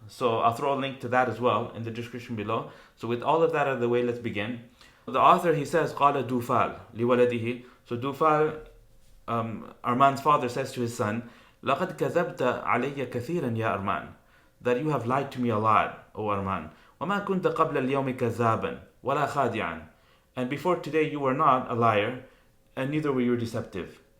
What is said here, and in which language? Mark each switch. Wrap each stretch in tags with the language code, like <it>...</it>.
<en>So I'll throw a link to that as well in the description below. So with all of that out of the way, let's begin. The author, he says,</en> <ar>قال دوفال لولده.</ar> <en>So Dufal, Armand's father, says to his son,</en> <ar>لقد كذبت علي كثيرا يا أرمان.</ar> <en>That you have lied to me a lot, O Armand.</en> <ar>وما كنت قبل اليوم كذابا ولا خادعا.</ar> <en>And before today you were not a liar, and neither were you deceptive.</en>